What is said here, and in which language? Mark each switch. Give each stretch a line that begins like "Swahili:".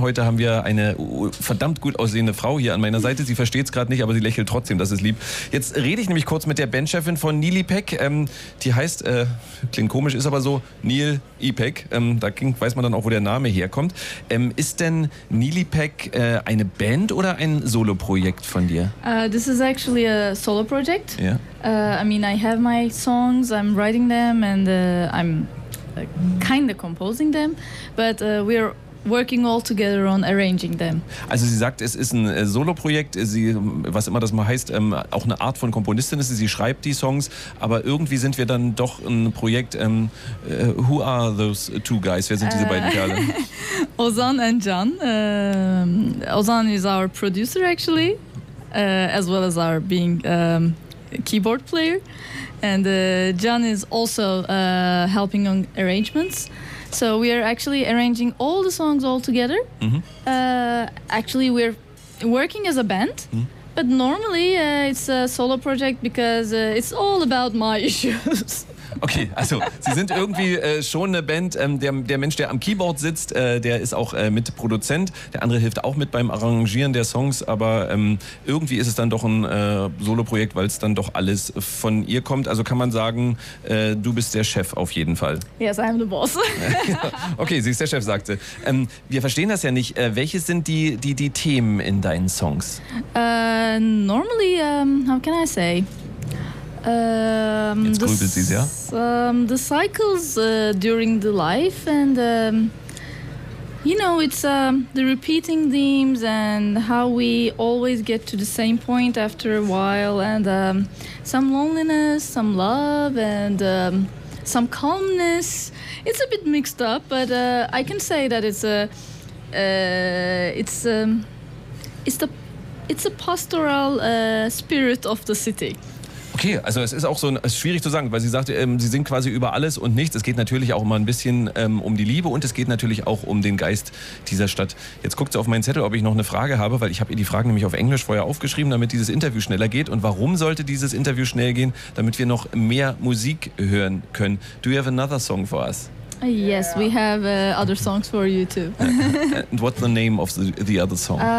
German: Heute haben wir eine verdammt gut aussehende Frau hier an meiner Seite. Sie versteht es gerade nicht, aber sie lächelt trotzdem, das ist lieb. Jetzt rede ich nämlich kurz mit der Bandchefin von Nilipek. Die heißt, klingt komisch, ist aber so, Nilipek. Weiß man dann auch, wo der Name herkommt. Ist denn Nilipek eine Band oder ein Solo-Projekt von dir?
English: This is actually a solo project. Yeah. I have my songs, I'm writing them and I'm kind of composing them, but we're working all together on arranging them.
German: Also sie sagt, es ist ein Solo-Projekt, sie, was immer das mal heißt, auch eine Art von Komponistin ist sie, sie schreibt die Songs, aber irgendwie sind wir dann doch ein Projekt.
English: Who are those two guys?
German: Wer sind diese beiden Kerle?
English: Ozan and Can. Ozan is our producer actually, as well as our being... keyboard player, and Can is also helping on arrangements. So we are actually arranging all the songs all together. Mm-hmm. Actually, we're working as a band, but normally it's a solo project because it's all about my issues.
German: Okay, also Sie sind irgendwie schon eine Band. Der Mensch, der am Keyboard sitzt, der ist auch Mitproduzent. Der andere hilft auch mit beim Arrangieren der Songs. Aber irgendwie ist es dann doch ein Solo-Projekt, weil es dann doch alles von ihr kommt. Also kann man sagen, du bist der Chef auf jeden Fall.
English: Yes, I'm the boss.
German: Okay, sie ist der Chef, sagte. Wir verstehen das ja nicht. Welche sind die Themen in deinen Songs?
English: Normally, how can I say? The cycles during the life, and you know, it's the repeating themes and how we always get to the same point after a while, and some loneliness, some love, and some calmness. It's a bit mixed up, but I can say that it's a pastoral spirit of the city.
German: Okay, also es ist auch so, es ist schwierig zu sagen, weil sie sagte, sie singt quasi über alles und nichts. Es geht natürlich auch immer ein bisschen um die Liebe und es geht natürlich auch um den Geist dieser Stadt. Jetzt guckt sie auf meinen Zettel, ob ich noch eine Frage habe, weil ich habe ihr die Fragen nämlich auf Englisch vorher aufgeschrieben, damit dieses Interview schneller geht. Und warum sollte dieses Interview schnell gehen? Damit wir noch mehr Musik hören können.
English: Do you have another song for us? Yes, we have other songs for you too. And what's the name of the other song?